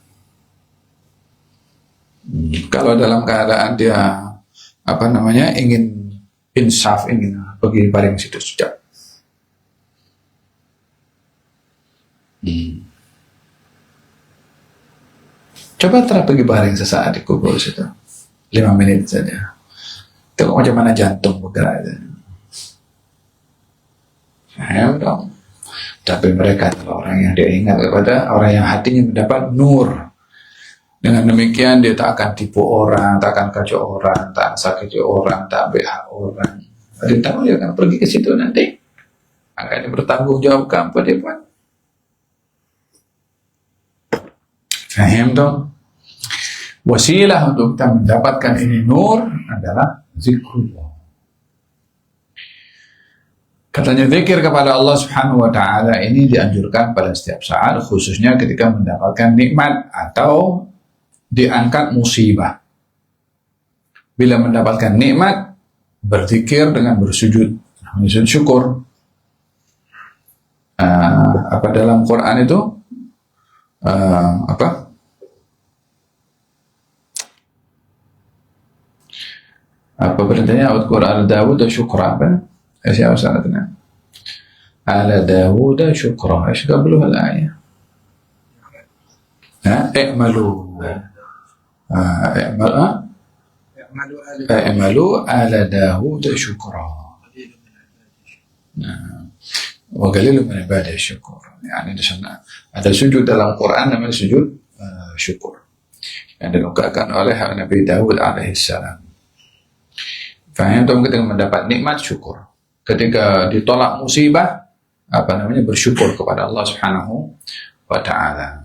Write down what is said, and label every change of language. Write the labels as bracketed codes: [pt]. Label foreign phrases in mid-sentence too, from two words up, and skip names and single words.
[ms] Kalau dalam keadaan dia ingin insaf, ingin pergi baring situ sejak. Coba pergi baring sesaat di kubur situ, 5 menit saja. Tengok macam mana jantung bergerak. Dong. Tapi mereka adalah orang yang dia ingat kepada orang yang hatinya mendapat nur. Dengan demikian dia tak akan tipu orang, tak akan kacau orang, tak sakiti orang, tak BH orang. Dia tahu dia akan pergi ke situ nanti. Akan bertanggung jawabkan pada dia. Faham dong? Wasilah untuk kita mendapatkan ini nur adalah zikrullah. Katanya zikir kepada Allah [ar] سبحانه وتعالى [ms] ini dianjurkan pada setiap saat, khususnya ketika mendapatkan nikmat atau diangkat musibah. Bila mendapatkan nikmat, berzikir dengan bersujud, sujud syukur. Apa dalam Quran itu? Apa perintahnya? [ar] اذكر آل داود شكرا apa? [ms] Siapa sanatnya? [ar] آل داود شكرا. Eيش قبلها الآية؟ اعملوا اعملوا آل داود شكرا وقليل من عباده الشكور. [ms] يعني ada sujud dalam Quran namanya sujud syukur yang dilakukan oleh Nabi Daud alaihissalam. Faham tuh, ketika mendapat nikmat syukur, ketika ditolak musibah bersyukur kepada Allah [ar] سبحانه وتعالى.